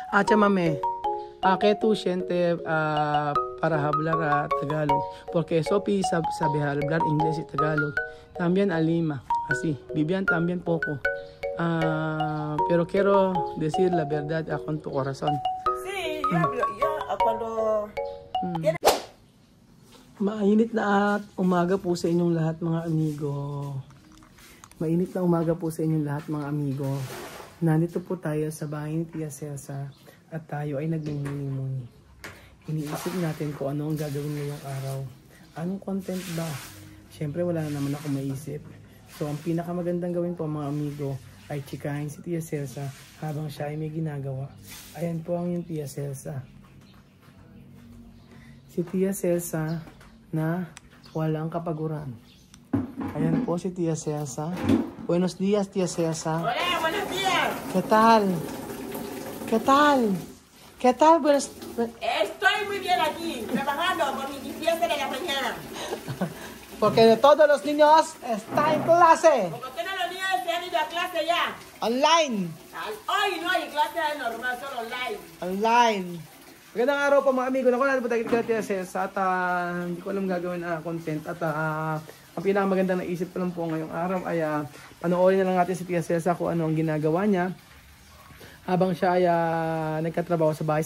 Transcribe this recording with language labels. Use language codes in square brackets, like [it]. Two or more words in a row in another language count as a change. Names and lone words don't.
[es] Chamame, que tu siente para hablar Tagalog? Porque Sophie sabe hablar inglés y Tagalog. También Alima, así. Vivian también poco. Pero quiero decir la verdad con tu corazón. Sí, yo cuando... [tl] Mainit na umaga po sa inyong lahat mga amigo. Mainit na umaga po sa inyong lahat mga amigo. Nandito po tayo sa bahay ni Tia Celsa at tayo ay nagmimuni-muni. Iniisip natin kung ano ang gagawin ngayong araw. Anong content ba? Siyempre wala na naman ako maisip. So ang pinakamagandang gawin po mga amigo ay chikahin si Tia Celsa habang siya ay may ginagawa. Ayan po ang yung Tia Celsa. Si Tia Celsa na walang kapaguran. Ayan po si Tia Celsa. [es] Buenos días, Tia Celsa. Hola, buenos días. ¿Qué tal? ¿Qué tal? ¿Qué tal? Buenos... Estoy muy bien aquí, trabajando por mi fiesta de la mañana. Porque todos los niños están en clase. Porque todos los niños se han ido a clase ya. Online. Hoy no hay clase normal, solo online. Online. [tl] Magandang araw po mga amigo. Naku, natin po tayo kay Tia Celsa at hindi ko alam gagawin content at ang pinakamagandang naisip ko lang po ngayong araw ay panoorin na lang natin si Tia Celsa kung ano ang ginagawa niya habang siya ay nagkatrabaho sa bahay.